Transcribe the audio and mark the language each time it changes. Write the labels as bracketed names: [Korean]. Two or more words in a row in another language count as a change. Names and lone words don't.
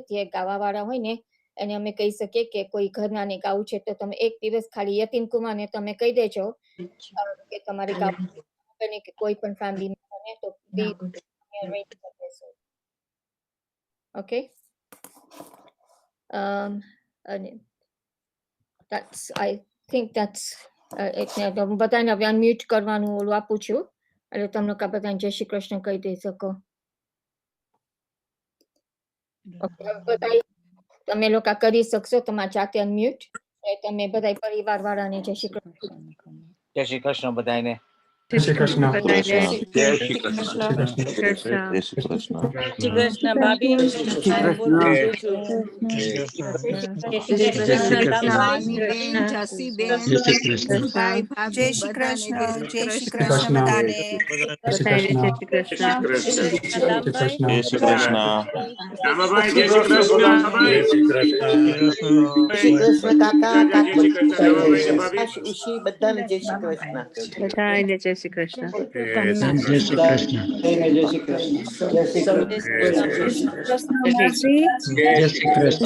[Gujarati] જે ગાવાવાળા હોય ને એને અમે કહી શકીએ કે કોઈ ઘરનાને ગાવું છે તો તમે એક દિવસ ખાલી યતીન કુમારને તમે કહી દેજો કે તમારે ગાવું બને કે કોઈ પણ ફેમિલી બને તો arrange કરી દેશું. Okay. અને [English] that's I think that's [Gujarati] એટલે બધાને હવે અનમ્યુટ કરવાનું ઓલું આપું છું એટલે તમને બધાને જય શ્રી કૃષ્ણ કહી દઈ શકો. બધા તમે લોકો કરી શકશો તમારા જાતે અનમ્યુટ. તમે બધા પરિવાર વાળાને જય શ્રી કૃષ્ણ. જય શ્રી કૃષ્ણ બધાને. જય શ્રી કૃષ્ણ. જય શ્રી કૃષ્ણ. જય શ્રી જય શ્રી કૃષ્ણ. શ્રી કૃષ્ણ ભાભી જય શ્રી કૃષ્ણ. જય શ્રી કૃષ્ણ જય શ્રી કૃષ્ણ Krishna. બધાને જય શ્રી કૃષ્ણ. જય શ્રી કૃષ્ણ. જય શ્રી કૃષ્ણ. જય શ્રી કૃષ્ણ. રામાભાઈ જય શ્રી કૃષ્ણ. રામાભાઈ શ્રી કૃષ્ણ કાકા જય શ્રી કૃષ્ણ રામાભાઈ ને ભાભી. ઈશી બધાને જય શ્રી કૃષ્ણ. બધાને જય શ્રી કૃષ્ણ. જય શ્રી કૃષ્ણ. જય શ્રી કૃષ્ણ. જય શ્રી કૃષ્ણ. જય શ્રી કૃષ્ણ.